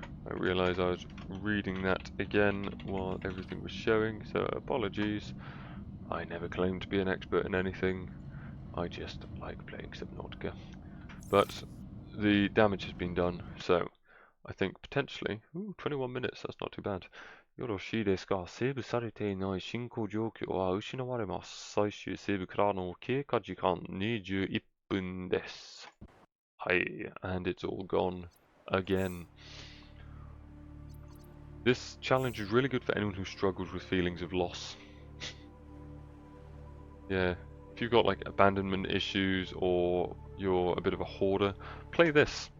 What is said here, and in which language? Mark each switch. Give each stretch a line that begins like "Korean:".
English: I realise I was reading that again while everything was showing, so apologies. I never claimed to be an expert in anything. I just like playing Subnautica. But the damage has been done, so I think potentially... Ooh, 21 minutes, that's not too bad.
Japanese: よろしいですか。セーブされていない進行状況は失われます。最終セーブからの経過時間21分です。
English: はい、and it's all gone again. This challenge is really good for anyone who struggles with feelings of loss. Yeah, if you've got like abandonment issues or you're a bit of a hoarder, play this.